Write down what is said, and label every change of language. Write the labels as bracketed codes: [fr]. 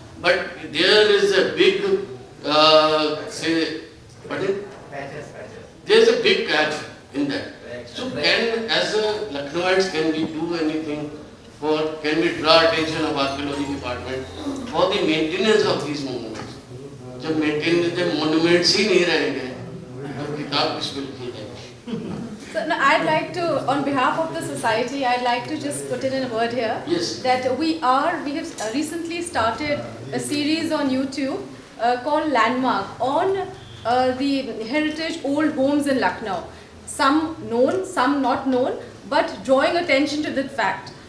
[en] But there is a big, there's a big catch in that. So can, as a Lucknowites, can we do anything for, can we draw attention of archaeology department for the maintenance of these monuments? [hi] जब maintenance जब monuments ही नहीं रहेंगे, तो किताब किस पे लिखी जाएगी? [en] So no, I'd like to, on behalf of the society, I'd like to just put in a word here. Yes. That we have recently started a series on YouTube called Landmark on the heritage old homes in Lucknow. Some known, some not known, but drawing attention to that fact.